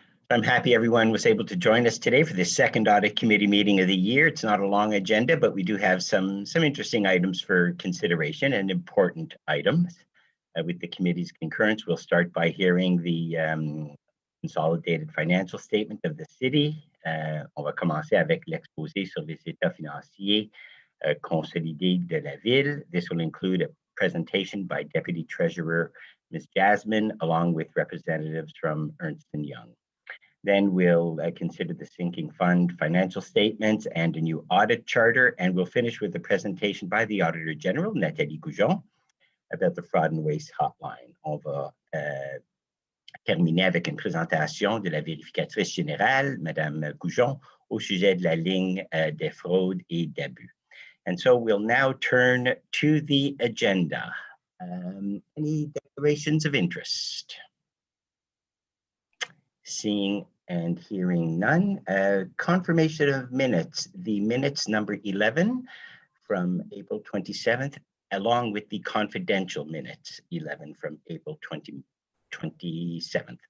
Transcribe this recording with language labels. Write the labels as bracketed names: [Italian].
[English] I'm happy everyone was able to join us today for this second Audit Committee meeting of the year. It's not a long agenda, but we do have some interesting items for consideration and important items. With the committee's concurrence, we'll start by hearing the consolidated financial statement of the city. [French] On va commencer avec l'exposé sur les états financiers consolidés de la ville. [English] This will include a presentation by Deputy Treasurer Ms. Jasmine, along with representatives from Ernst & Young. Then we'll consider the sinking fund financial statements and a new audit charter, and we'll finish with a presentation by the Auditor General, Nathalie Goujon, about the fraud and waste hotline. [French] On va terminer avec une présentation de la vérificatrice générale, Madame Goujon, au sujet de la ligne des fraudes et d'abus. [English] And so we'll now turn to the agenda. Any declarations of interest? Seeing and hearing none. Confirmation of minutes. The minutes number 11 from April 27th, along with the confidential minutes 11 from April 27th.